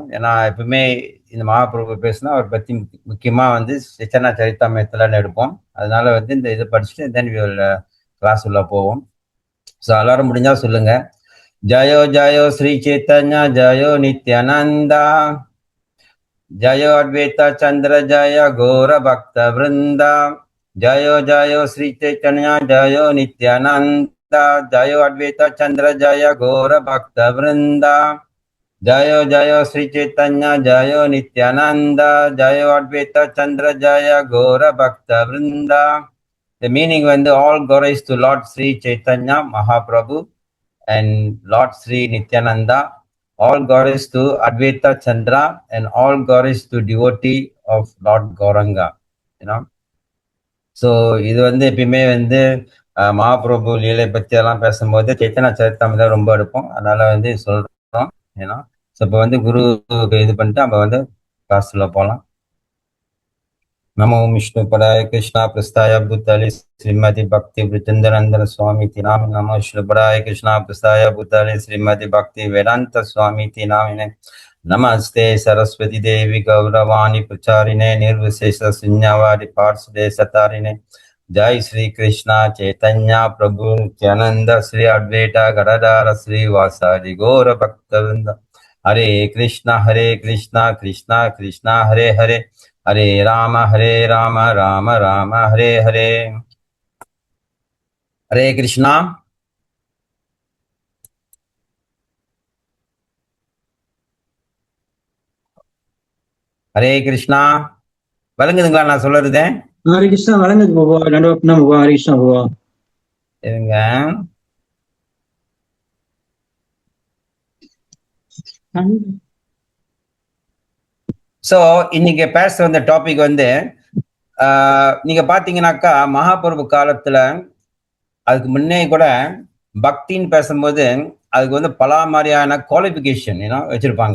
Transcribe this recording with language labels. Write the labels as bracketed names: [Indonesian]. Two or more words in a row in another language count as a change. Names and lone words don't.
[Tamil] ஏன்னா எப்பவுமே இந்த மகாபிரபு பேசினா அவர் பத்தி முக்கியமா சைத்தன்ய சரிதாமிரத்துல எடுப்போம். அதனால இந்த இதை படிச்சுட்டு [English] then class [Tamil] உள்ள போவோம். ஸோ எல்லாரும் முடிஞ்சா சொல்லுங்க. [Bangla] জয় জয় শ্রী চৈতন্য জয় নিত্যানন্দ জয় অদ্বৈত চন্দ্র জয় ঘোর ভক্ত বৃন্দ জয় জয় শ্রী চৈতন্য জয় নিত্যানন্দ জয় অদ্বৈত চন্দ্র জয় ঘোর ভক্ত বৃন্দ জয় জয় শ্রী চৈতন্য জয় নিত্যানন্দ জয় অদ্বৈত চন্দ্র জয় ঘোর ভক্ত বৃন্দ. [English] The meaning all glories to Lord Sri Chaitanya Mahaprabhu and Lord Sri Nityananda. All glories to Advaita Chandra and all glories to devotee of Lord Gauranga. [Tamil] So இது எப்பயுமே மகாபிரபு லீலை பத்தி எல்லாம் பேசும்போது சைத்தன்ய சரிதாமிரத்தை ரொம்ப எடுப்போம். அதனால சொல்றோம். ஸோ இப்போ குரு இது பண்ணிட்டு நம்ம கிளாஸ்ல போகலாம். [Sanskrit] नमो विष्णु पदाय कृष्णा प्रस्थाय भूतले श्रीमती भक्ति वृंदानंदन स्वामी नाम नमो विष्णु पदाय कृष्णा प्रस्थाय भूतले श्रीमती भक्ति वेदांत स्वामी नामिने नमस्ते सरस्वती देवी गौरवाणी प्रचारिणे निर्विशेष शून्यवादी पार्षदे सतारिणे. जय श्री कृष्णा चैतन्य प्रभु नित्यानंद श्री अद्वैत गदाधर श्रीवासादि गौर भक्तवृंद. हरे कृष्णा कृष्णा कृष्णा हरे हरे हरे राम राम राम हरे हरे. हरे कृष्णा. हरे कृष्ण. [Tamil] வழங்குதுங்களா நான் சொல்றது? [Sanskrit] हरे कृष्ण [Tamil] வழங்குது பாபா. நடுவப்னா பாபா. [Sanskrit] हरे कृष्ण [Tamil] பாபா. இருங்க. ஸோ இன்னைக்கு பேச வந்த டாபிக் நீங்க பாத்தீங்கன்னாக்கா மகாபிரபு காலத்துல அதுக்கு முன்னே கூட பக்தின்னு பேசும்போது அதுக்கு பல மாதிரியான குவாலிஃபிகேஷன் வச்சிருப்பாங்க.